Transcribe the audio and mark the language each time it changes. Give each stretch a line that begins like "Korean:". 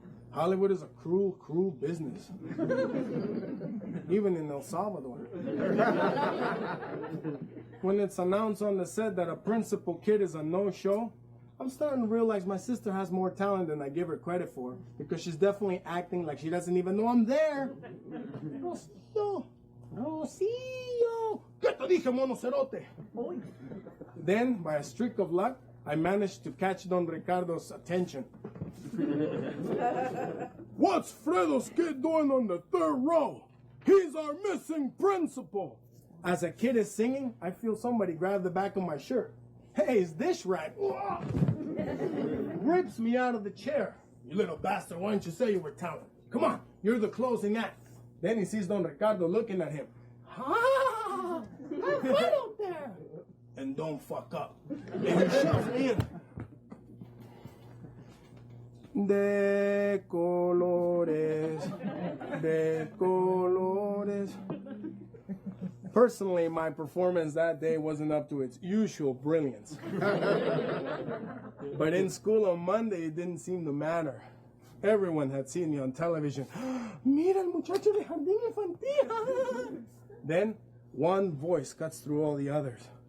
English: Hollywood is a cruel, cruel business. Even in El Salvador. When it's announced on the set that a principal kid is a no-show, I'm starting to realize my sister has more talent than I give her credit for, because she's definitely acting like she doesn't even know I'm there.
Spanish: Rosillo, Rosillo, ¿qué te dije, monocerote?
English: Then, by a streak of luck, I managed to catch Don Ricardo's attention. "What's Fredo's kid doing on the 3rd row? He's our missing principal." As a kid is singing, I feel somebody grab the back of my shirt. "Hey, it's this rat." Rips me out of the chair. "You little bastard, why didn't you say you were talented? Come on, you're the closing act." Then he sees Don Ricardo looking at him. "Ah, have fun out there. And don't fuck up." And he shoves me in.
Spanish: De colores, de colores.
English: Personally, my performance that day wasn't up to its usual brilliance. But in school on Monday, it didn't seem to matter. Everyone had seen me on television.
Spanish: "Mira el muchacho de Jardin Infantil."
English: Then, one voice cuts through all the others.